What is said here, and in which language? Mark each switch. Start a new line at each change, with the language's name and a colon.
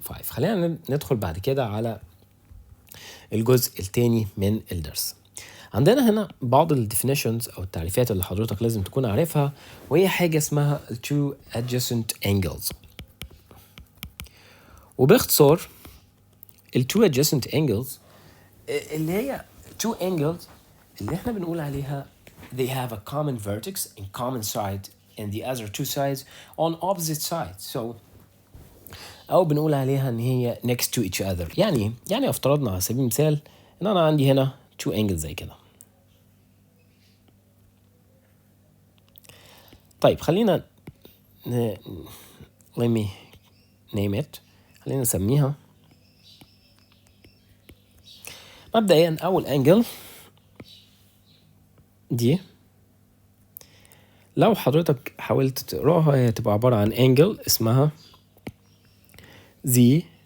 Arabic: خلينا ندخل بعد كده على الجزء الثاني من الدرس. عندنا هنا بعض الديفينيشنز او التعريفات اللي حضرتك لازم تكون عارفها وهي حاجه اسمها
English: two adjacent angles.
Arabic: وباختصار
English: two adjacent angles
Arabic: اللي هي
English: two angles
Arabic: اللي احنا بنقول عليها
English: they have a common vertex in common side and the other two sides on opposite sides. So
Arabic: او بنقول عليها ان هي
English: next to each other.
Arabic: يعني افترضنا على سبيل المثال ان انا عندي هنا
English: two angles
Arabic: زي كده. طيب خلينا
English: let me name it.
Arabic: خلينا نسميها مبدئيا اول angle دي لو حضرتك حاولت تقراها هي تبقى عبارة عن angle اسمها ZYX.